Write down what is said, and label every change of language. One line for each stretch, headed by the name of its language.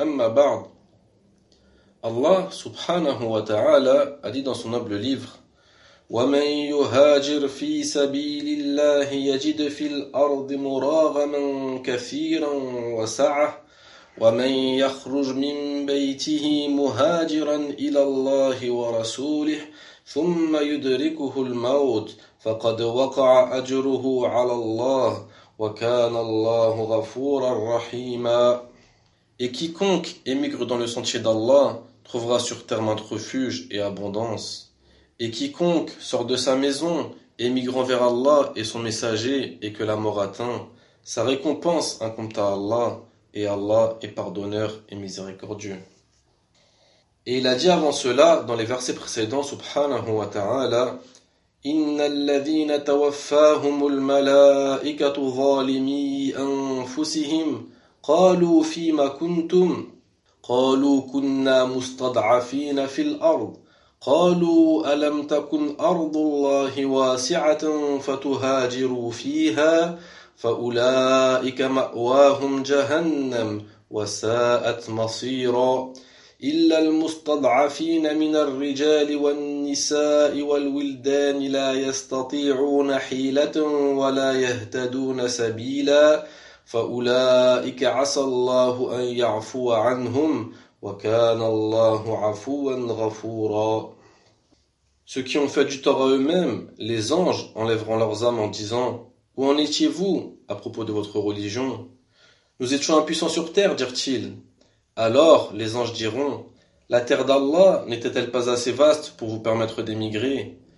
Arabic: أما بعد، الله سبحانه وتعالى قال في
French: son noble livre:
Arabic: ومن يهاجر في سبيل الله يجد في الأرض مراغما كثيرا وسعة، ومن يخرج من بيته مهاجرا إلى الله ورسوله ثم يدركه الموت فقد وقع أجره على الله وكان الله غفورا رحيما.
French: Et quiconque émigre dans le sentier d'Allah trouvera sur terre maint refuge et abondance. Et quiconque sort de sa maison, émigrant vers Allah et son messager, et que la mort atteint, sa récompense incombe à Allah, et Allah est pardonneur et miséricordieux. Et il a dit avant cela, dans les versets précédents,
Arabic: subhanahu wa ta'ala, إِنَّ الَّذِينَ تَوَفَّاهُمُ الْمَلَائِكَةُ ظَالِمِي أَنفُسِهِمْ قَالُوا فِيمَ كُنْتُمْ قَالُوا كُنَّا مُسْتَضْعَفِينَ فِي الْأَرْضِ قَالُوا أَلَمْ تَكُنْ أَرْضُ اللَّهِ وَاسِعَةً فَتُهَاجِرُوا فِيهَا فَأُولَئِكَ مَأْوَاهُمْ جَهَنَّمْ وَسَاءَتْ مَصِيرًا إِلَّا الْمُسْتَضْعَفِينَ مِنَ الرِّجَالِ وَالنِّسَاءِ وَالْوِلْدَانِ لَا يَسْتَطِيعُونَ حِيلَةً وَلَا يَهْتَدُونَ سَبِيلًا فَأُولَئِكَ عَسَى اللَّهُ أَنْ يَعْفُوَ عَنْهُمْ وَكَانَ اللَّهُ عَفُوًّا غَفُورًا.
French: Ceux qui ont fait du tort à eux-mêmes, les anges enlèveront leurs âmes en disant: Où en étiez-vous à propos de votre religion? Nous étions impuissants sur terre, dirent-ils. Alors les anges diront: La terre d'Allah n'était-elle pas assez vaste pour vous permettre d'émigrer?